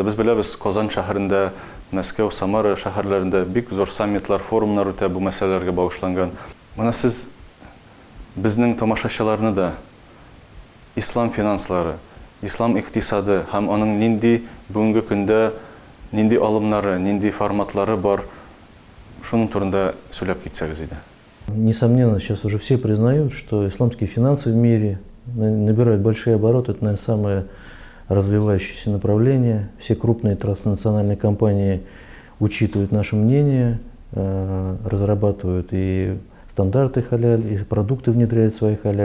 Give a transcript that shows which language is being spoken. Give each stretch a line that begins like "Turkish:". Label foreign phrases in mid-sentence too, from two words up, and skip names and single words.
Tatar: Без беләбез, Казан шәһәрендә, Мәскәү, Самара шәһәрләрендә бик зур саммитлар, форумнар үтә бу мәсьәләләргә багышланган. Моны сез безнең тамашачыларны да ислам финанслары, ислам икътисады һәм аның нинди бүгенге көндә нинди алымнары, нинди форматлары бар, шуның турында сөйләп китсәгез иде.
Russian: Несомненно, сейчас уже все признают, что исламские финансы в мире набирают большие обороты. Это, наверное, самое развивающееся направление. Все крупные транснациональные компании учитывают наше мнение, разрабатывают и стандарты халяль, и продукты внедряют свои халяль.